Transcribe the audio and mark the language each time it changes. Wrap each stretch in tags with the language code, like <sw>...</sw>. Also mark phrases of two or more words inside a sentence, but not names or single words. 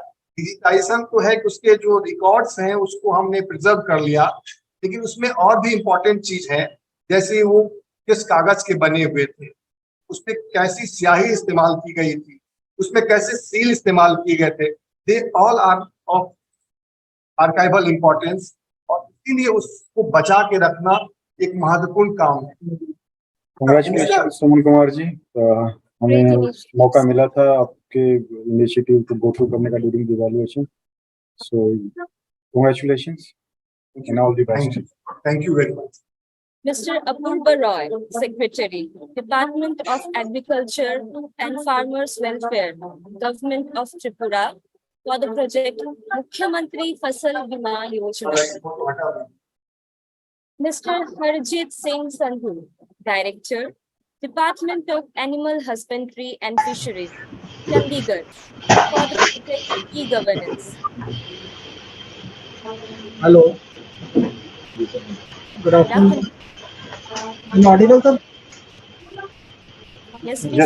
<hi>डिजिटाइजेशन तो है कि उसके जो रिकॉर्ड्स हैं उसको हमने प्रिजर्व कर लिया, लेकिन उसमें और भी इम्पोर्टेंट चीज है, जैसे वो किस कागज के बने हुए थे, उसमें कैसी स्याही इस्तेमाल की गई थी, उसमें कैसे सील इस्तेमाल किए गए थे,</hi> <en>they all are of archival importance</en> <hi>और इसीलिए उसको बचा के रखना एक महत्वपूर्ण काम है। Congratulations सुमन कुमार जी, हमें मौका मिला था आपके इनिशिएटिव को</hi> <en>go through</en> <hi>करने का</hi> <en>during evaluation, सो congratulations and all the best. Thank you very much. Mr. Apurva Roy, Secretary, Department of Agriculture and Farmers Welfare, Government of Tripura, for the project Mukhyamantri Fasal Bima Yojana. Mr. Harjit Singh Sandhu, Director, Department of Animal Husbandry and Fisheries, Chandigarh, for the project e-governance. Hello, good Good afternoon. afternoon. I'm audible, sir? Yes, please,</en>